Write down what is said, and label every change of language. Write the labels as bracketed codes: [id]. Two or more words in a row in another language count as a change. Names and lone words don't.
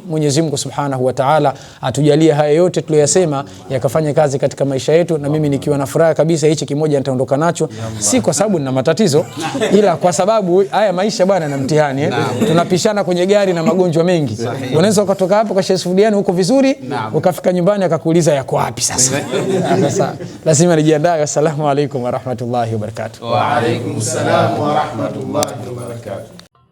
[sw] Mwenyezi Mungu [ar] سبحانه وتعالى [sw] atujalie haya yote tuliyosema yakafanya kazi katika maisha yetu, na mimi nikiwa na furaha kabisa hichi kimoja nitaondoka nacho, si kwa sababu nina matatizo, ila kwa sababu haya maisha bwana na mtihani tunapishana kwenye gari na magonjwa mengi. Unaweza ukatoka hapo kwa Sheikh Sufidiani huko vizuri, ukafika nyumbani akakuuliza yako wapi sasa. Sasa lazima nijiandae. [ar] السلام عليكم ورحمة الله وبركاته. وعليكم السلام ورحمة الله وبركاته.